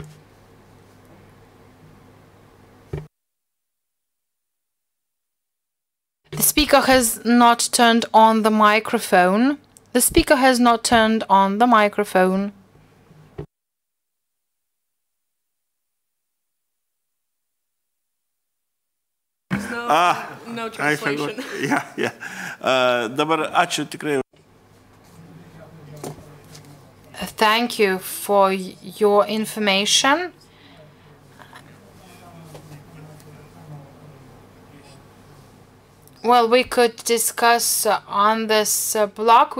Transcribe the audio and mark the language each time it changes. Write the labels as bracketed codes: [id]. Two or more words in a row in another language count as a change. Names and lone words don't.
[en] The speaker has not turned on the microphone. The speaker has not turned on the microphone. No translation. [lt] Dabar ačiū tikrai. [en] Thank you for your information. Well, we could discuss on this block.